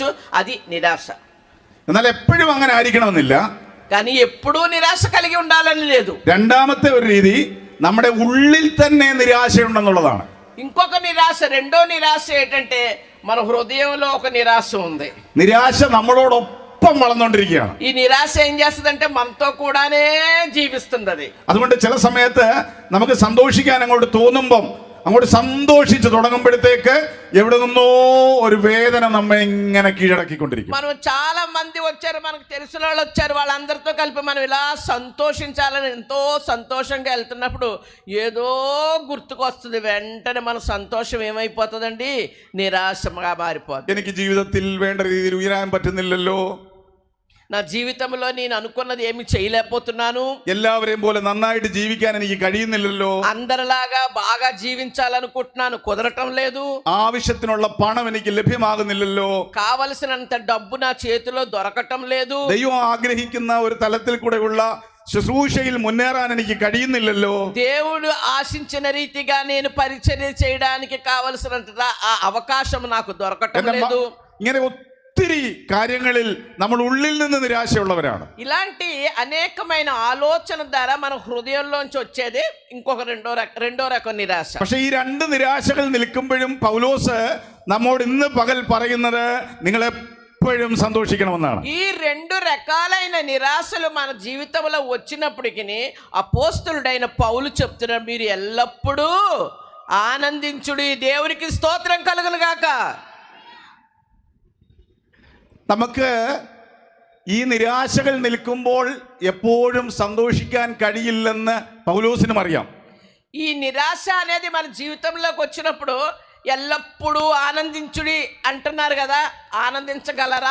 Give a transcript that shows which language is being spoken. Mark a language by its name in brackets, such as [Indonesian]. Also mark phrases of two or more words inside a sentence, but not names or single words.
[Telugu] అది నిరాశ. [Malayalam] എന്നാൽ എപ്പോഴും അങ്ങനെ ആയിരിക്കണമെന്നില്ല. [Telugu] కానీ ఎప్పుడూ నిరాశ కలిగి ఉండాలని లేదు. [Malayalam] രണ്ടാമത്തെ ഒരു രീതി, നമ്മുടെ ഉള്ളിൽ തന്നെ നിരാശയുണ്ടെന്നുള്ളതാണ്. [Telugu] ఇంకొక నిరాశ, రెండో నిరాశ ఏంటంటే మన హృదయంలో ఒక నిరాశ ఉంది. [Malayalam] നിരാശ നമ്മളോടൊപ്പം വളർന്നുകൊണ്ടിരിക്കുകയാണ്. [Telugu] ఈ నిరాశ ఏం చేస్తుందంటే మనతో కూడానే జీవిస్తుంది అది. [Malayalam] അതുകൊണ്ട് ചില സമയത്ത് നമുക്ക് സന്തോഷിക്കാൻ അങ്ങോട്ട് തോന്നുമ്പം, അങ്ങോട്ട് സന്തോഷിച്ച് തുടങ്ങുമ്പോഴത്തേക്ക് എവിടെ നിന്നോ ഒരു വേദന നമ്മെ ഇങ്ങനെ കീഴടക്കിക്കൊണ്ടിരിക്കും. [Telugu] మనం చాలా మంది వచ్చారు, మనకు తెలిసిన వాళ్ళు వచ్చారు, వాళ్ళందరితో కలిపి మనం ఇలా సంతోషించాలని ఎంతో సంతోషంగా వెళ్తున్నప్పుడు ఏదో గుర్తుకొస్తుంది. వెంటనే మన సంతోషం ఏమైపోతుందండి? నిరాశగా మారిపోతుంది. [Malayalam] എനിക്ക് ജീവിതത്തിൽ വേണ്ട രീതിയിൽ ഉയരാൻ പറ്റുന്നില്ലല്ലോ, [Telugu] నా జీవితంలో నేను అనుకున్నది ఏమి చేయలేకపోతున్నాను, [Malayalam] എല്ലാവരെയും പോലെ നന്നായിട്ട് ജീവിക്കാൻ എനിക്ക് കഴിയുന്നില്ലല്ലോ, [Telugu] అందరిలాగా బాగా జీవించాలనుకుంటున్నాను, కుదరటం లేదు, [Malayalam] ആവശ്യത്തിനുള്ള പണം എനിക്ക് ലഭ്യമാകുന്നില്ലല്ലോ, [Telugu] కావలసినంత డబ్బు నా చేతిలో దొరకటం లేదు, [Malayalam] ദൈവം ആഗ്രഹിക്കുന്ന ഒരു തലത്തിൽ കൂടെയുള്ള ശുശ്രൂഷയിൽ മുന്നേറാൻ എനിക്ക് കഴിയുന്നില്ലല്ലോ, [Telugu] దేవుడు ఆశించిన రీతిగా నేను పరిచర్య చేయడానికి కావలసినంత ఆ అవకాశం నాకు దొరకటం లేదు. [Malayalam] ഇങ്ങനെ ഒത്തിരി കാര്യങ്ങളിൽ നമ്മൾ ഉള്ളിൽ നിന്ന് നിരാശയുള്ളവരാണ്. [Telugu] ఇలాంటి అనేకమైన ఆలోచన ద్వారా మన హృదయంలోంచి వచ్చేది ఇంకొక రెండో రకం నిరాశ. [Malayalam] പക്ഷെ ഈ രണ്ട് നിരാശകൾ നിൽക്കുമ്പോഴും പൗലോസ് നമ്മോട് ഇന്ന് പകൽ പറയുന്നത് നിങ്ങൾ എപ്പോഴും സന്തോഷിക്കണമെന്നാണ്. [Telugu] ఈ రెండు రకాలైన నిరాశలు మన జీవితంలో వచ్చినప్పటికీ అపోస్తలుడైన పౌలు చెప్తున్నారు, మీరు ఎల్లప్పుడూ ఆనందించుడి, దేవునికి స్తోత్రం కలుగును గాక. [Malayalam] നമുക്ക് ഈ നിരാശകൾ നിൽക്കുമ്പോൾ എപ്പോഴും സന്തോഷിക്കാൻ കഴിയില്ലെന്ന് പൗലോസിനും അറിയാം. [Telugu] ఈ నిరాశ అనేది మన జీవితంలోకి వచ్చినప్పుడు ఎల్లప్పుడూ ఆనందించుడి అంటున్నారు కదా, ఆనందించగలరా?